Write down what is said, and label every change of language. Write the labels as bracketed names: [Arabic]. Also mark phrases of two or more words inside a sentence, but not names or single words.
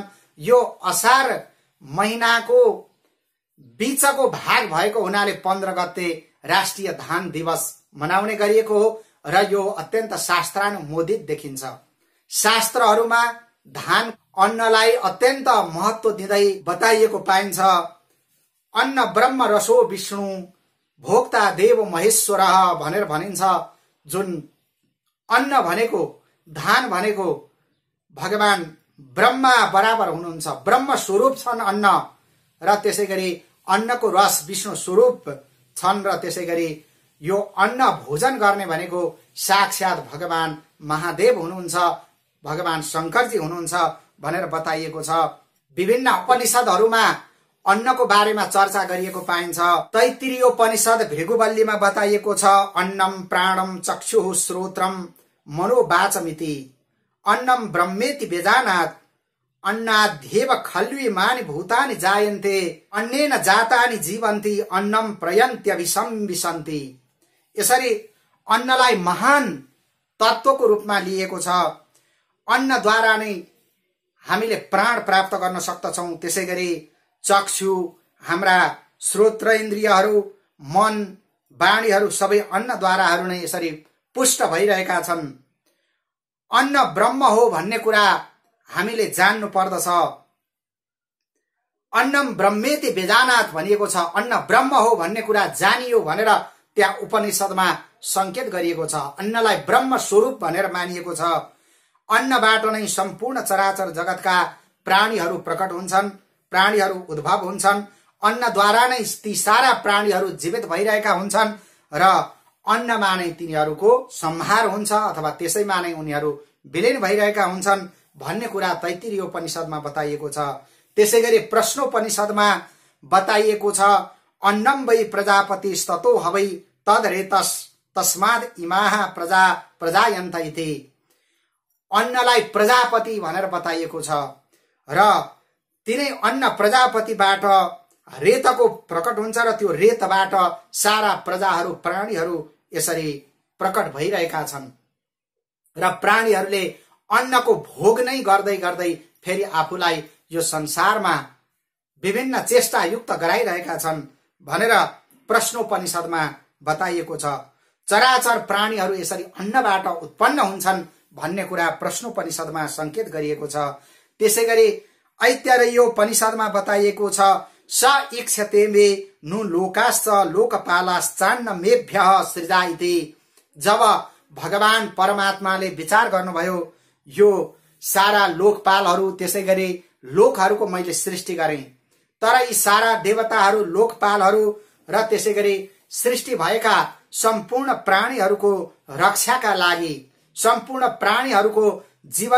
[Nepali] यो असार महिनाको बीचको भाग भएको हुनाले 15 गते राष्ट्रिय धान दिवस मनाउने गरिएको हो र यो अत्यन्त शास्त्रानुमोदित देखिन्छ। शास्त्रहरूमा धान अन्नलाई अत्यन्त महत्व दिँदै बताइएको पाइन्छ। [Sanskrit] अन्न ब्रह्म रसो विष्णु भोक्ता देव महेश्वर [Nepali] भनेर भनिन्छ। जुन अन्न भनेको, धान भनेको भगवान ब्रह्मा बराबर हुनुहुन्छ, ब्रह्म स्वरूप छन् अन्न। र त्यसैगरी अन्नको रस विष्णु स्वरूप छन्। र त्यसैगरी यो अन्न भोजन गर्ने भनेको साक्षात भगवान महादेव हुनुहुन्छ, भगवान शंकरजी हुनुहुन्छ भनेर बताइएको छ। विभिन्न उपनिषदहरूमा अन्नको बारेमा चर्चा गरिएको पाइन्छ। तैत्तिरीयोपनिषद भृगुवल्लीमा बताइएको छ, [Sanskrit] अन्नम प्राणम चक्षुः श्रोत्रम मनोवाचमिति अन्नम ब्रह्मेति बेजानात् अन्नाध्येव खल्विमानि भूतानि जायन्ते अन्नेन जातानि जीवन्ति अन्नम प्रयन्त्यभिसंविशन्ति। [Nepali] यसरी अन्नलाई महान तत्वको रूपमा लिएको छ। अन्नद्वारा नै हामीले प्राण प्राप्त गर्न सक्दछौं। त्यसैगरी चक्षु, हाम्रा श्रोत्र इन्द्रियहरू, मन, वाणीहरू सबै अन्नद्वाराहरू नै यसरी पुष्ट भइरहेका छन्। अन्न ब्रह्म हो भन्ने कुरा हामीले जान्नु पर्दछ। [Sanskrit] अन्नम ब्रह्मेति वेदानात् [Nepali] भनिएको छ। अन्न ब्रह्म हो भन्ने कुरा जानियो भनेर त्यहाँ उपनिषदमा संकेत गरिएको छ। अन्नलाई ब्रह्म स्वरूप भनेर मानिएको छ। अन्नबाट नै सम्पूर्ण चराचर जगतका प्राणीहरू प्रकट हुन्छन्, प्राणीहरू उद्भव हुन्छन्। अन्नद्वारा नै ती सारा प्राणीहरू जीवित भइरहेका हुन्छन् र अन्नमा नै तिनीहरूको संहार हुन्छ अथवा त्यसैमा नै उनीहरू विलीन भइरहेका हुन्छन् भन्ने कुरा तैत्तिरीयोपनिषदमा बताइएको छ। त्यसैगरी प्रश्नोपनिषदमा बताइएको छ, [Sanskrit] अन्नम वै प्रजापति स्ततो हवै तदरेतस तस्माद इमाः प्रजा प्रजायन्त इति। [Nepali] अन्नलाई प्रजापति भनेर बताइएको छ र तिनै अन्न प्रजापतिबाट रेतको प्रकट हुन्छ र त्यो रेतबाट सारा प्रजाहरू, प्राणीहरू यसरी प्रकट भइरहेका छन्। र प्राणीहरूले अन्नको भोग नै गर्दै गर्दै फेरि आफूलाई यो संसारमा विभिन्न चेष्टा युक्त गराइरहेका छन् भनेर प्रश्नोपनिषदमा बताइएको छ। चराचर प्राणीहरू यसरी अन्नबाट उत्पन्न हुन्छन् भन्ने कुरा प्रश्नोपनिषदमा संकेत गरिएको छ। त्यसैगरी ऐतरेयोपनिषदमा बताइएको छ, [Sanskrit] स इक्षते मे नु लोकाश्च लोकपालाश्चान्न मेभ्यः सृजा इति। [Nepali] जब भगवान परमात्माले विचार गर्नुभयो यो सारा लोकपालहरू त्यसैगरी लोकहरूको मैले सृष्टि गरेँ, तर यी सारा देवताहरू, लोकपालहरू र त्यसैगरी सृष्टि भएका सम्पूर्ण प्राणीहरूको रक्षाका लागि, सम्पूर्ण प्राणीहरूको जीवन